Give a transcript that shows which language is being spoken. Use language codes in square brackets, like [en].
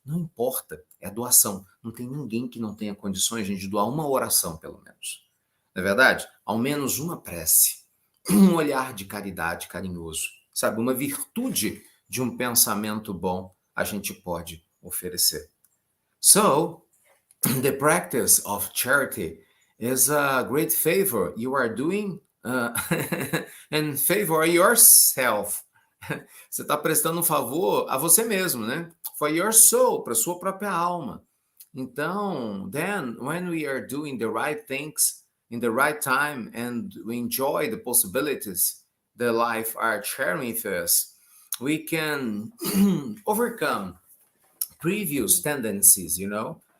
[pt] Não importa, é a doação. Não tem ninguém que não tenha condições, gente, de doar uma oração, pelo menos. Não é verdade? Ao menos uma prece, um olhar de caridade carinhoso, sabe? Uma virtude de um pensamento bom a gente pode oferecer. [en] So, the practice of charity is a great favor you are doing and favor yourself. [pt] Você está prestando um favor a você mesmo, né? [en] For your soul, [pt] para sua própria alma. [en] Então, then, when we are doing the right things in the right time and we enjoy the possibilities that life are sharing with us, we can overcome previous tendencies, you know?